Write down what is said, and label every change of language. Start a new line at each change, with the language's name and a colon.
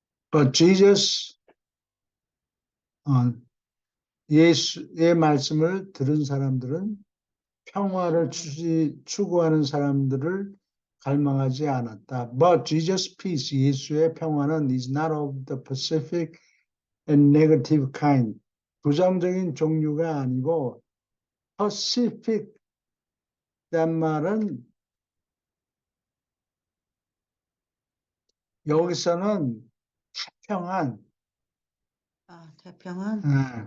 English: But Jesus,
Korean: 예수의 말씀을 들은 사람들은 평화를 추구하는 사람들을 갈망하지 않았다.
English: But Jesus' peace,
Korean: 예수의 평화는
English: is not of the pacific and negative kind.
Korean: 부정적인 종류가 아니고 pacific 란 말은 여기서는 태평한. 태평한?